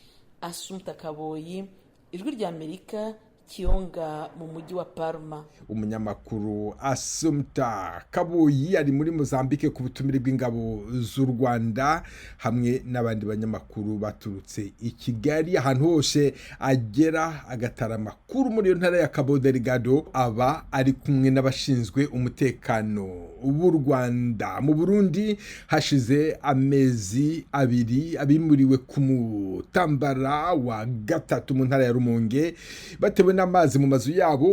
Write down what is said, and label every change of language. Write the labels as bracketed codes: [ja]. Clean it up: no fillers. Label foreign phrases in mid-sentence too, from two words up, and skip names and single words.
[rw] Asumta Kaboyi, Ijwi rya Amerika, Kiyonga mu mujyi wa Parma. Umunyamakuru Assumpta Kabuyi ari muri Mozambique ku butumire bw'ingabo z'u Rwanda hamwe n'abandi banyamakuru baturutse i Kigali. Ahantu hose agera agatara amakuru muri ntara ya Cabo Delgado aba ari kumwe n'abashinzwe umutekano w'u Rwanda. Mu Burundi hashize amezi abiri abimuriwe ku Mutambara wa gatatu mu ntara ya Rumonge batewe n'amazi mu mazu yabo.